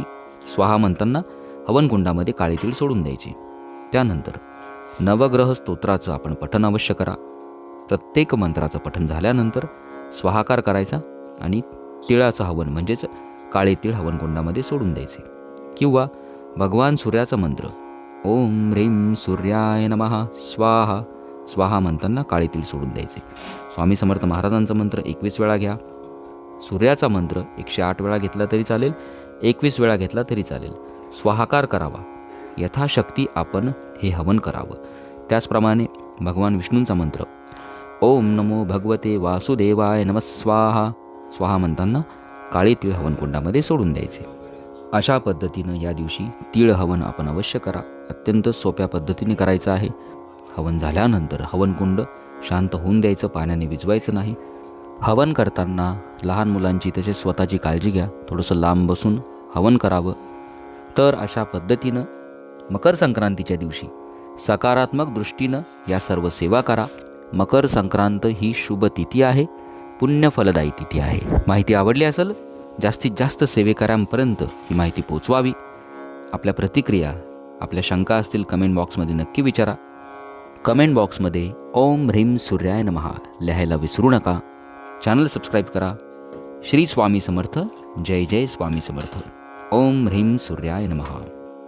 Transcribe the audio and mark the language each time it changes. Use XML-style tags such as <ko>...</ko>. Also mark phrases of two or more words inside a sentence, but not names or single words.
<mr>स्वाहा म्हणताना हवनकुंडामध्ये काळे तीळ सोडून द्यायचे. त्यानंतर नवग्रह स्तोत्राचं आपण पठण अवश्य करा. प्रत्येक मंत्राचं पठण झाल्यानंतर स्वाहाकार करायचा आणि तिळाचं हवन म्हणजेच काळे तीळ हवनकुंडामध्ये सोडून द्यायचे किंवा भगवान सूर्याचा मंत्र</mr> <sa>ओम ह्रीं सूर्याय नमः स्वाहा स्वाहा</sa> <mr>म्हणताना काळे तीळ सोडून द्यायचे. स्वामी समर्थ महाराजांचा मंत्र 21 वेळा घ्या. सूर्याचा मंत्र 108 वेळा घेतला तरी चालेल, 21 वेळा घेतला तरी चालेल. स्वाहाकार करावा. यथाशक्ती आपण हे हवन करावं. त्याचप्रमाणे भगवान विष्णूंचा मंत्र</mr> <sa>ओम नमो भगवते वासुदेवाय नमः स्वाहा स्वाहा</sa> <mr>म्हणताना काळे तीळ हवनकुंडामध्ये सोडून द्यायचे. अशा पद्धतीनं या दिवशी तीळ हवन आपण अवश्य करा. अत्यंत सोप्या पद्धतीने करायचं आहे. हवन झाल्यानंतर हवनकुंड शांत होऊन द्यायचं, पाण्याने विझवायचं नाही. हवन करताना लहान मुलांची तसेच स्वतःची काळजी घ्या. थोडंसं लांब बसून हवन करावं. तर अशा पद्धतीनं मकर संक्रांतीच्या दिवशी सकारात्मक दृष्टीनं या सर्व सेवा करा. मकर संक्रांत ही शुभ तिथी आहे, पुण्यफलदायी तिथी आहे. माहिती आवडली असेल जास्तीत जास्त सेवेकऱ्यांपर्यंत ही माहिती पोचवावी. आपल्या प्रतिक्रिया, आपल्या शंका असतील</mr> <en>comment boxमध्ये</en> <mr>नक्की विचारा.</mr> <en>comment boxमध्ये</en> <sa>ओम ह्रीं सूर्याय नमः</sa> <mr>लिहायला विसरू नका.</mr> <en>channel subscribe</en> <mr>करा. श्री स्वामी समर्थ जय जय स्वामी समर्थ.</mr> <sa>ओम ह्रीं सूर्याय नमः.</sa>